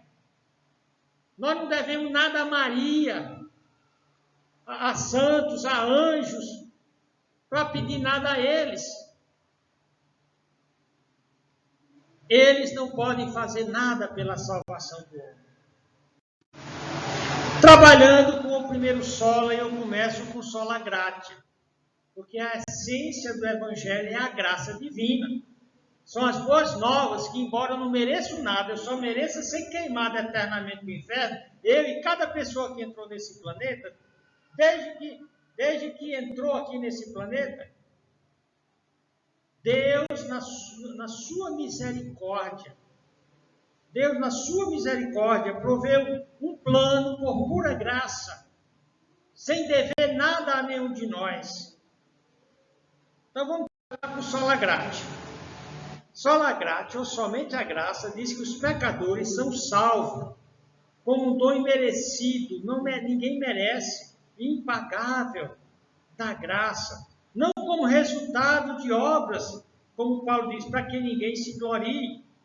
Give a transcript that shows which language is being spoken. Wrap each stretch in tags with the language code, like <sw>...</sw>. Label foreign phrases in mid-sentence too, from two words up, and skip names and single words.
<pt>Nós não devemos nada a Maria, a santos, a anjos, para pedir nada a eles. Eles não podem fazer nada pela salvação do homem. Trabalhando com o primeiro sola, eu começo com</pt> <la>sola gratia,</la> <pt>porque a essência do Evangelho é a graça divina. São as boas novas que, embora eu não mereça nada, eu só mereça ser queimado eternamente no inferno, eu e cada pessoa que entrou nesse planeta, desde que entrou aqui nesse planeta, Deus, na sua misericórdia, proveu um plano por pura graça, sem dever nada a nenhum de nós. Então vamos para o</pt> <la>sola gratia. Sola gratia,</la> <pt>ou somente a graça, diz que os pecadores são salvos, como um dom imerecido, ninguém merece, impagável da graça, não como resultado de obras, como Paulo diz, para que ninguém se glorie.</pt>